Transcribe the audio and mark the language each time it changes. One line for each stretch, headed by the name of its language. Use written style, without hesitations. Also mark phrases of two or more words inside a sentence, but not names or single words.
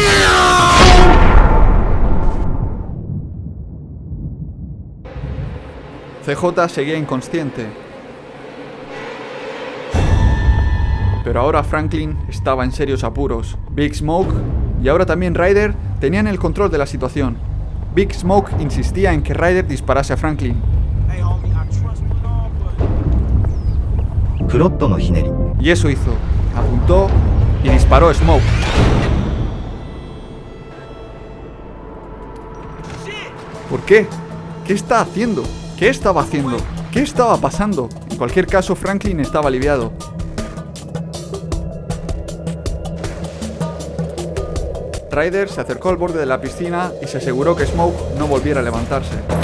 Spanish: CJ seguía inconsciente. Pero ahora Franklin estaba en serios apuros. Big Smoke y ahora también Ryder tenían el control de la situación. Big Smoke insistía en que Ryder disparase a Franklin. フロットのひねり Y eso hizo. Apuntó y disparó a Smoke. ¿Por qué? ¿Qué está haciendo? ¿Qué estaba haciendo? ¿Qué estaba pasando? En cualquier caso, Franklin estaba aliviado. Ryder se acercó al borde de la piscina y se aseguró que Smoke no volviera a levantarse.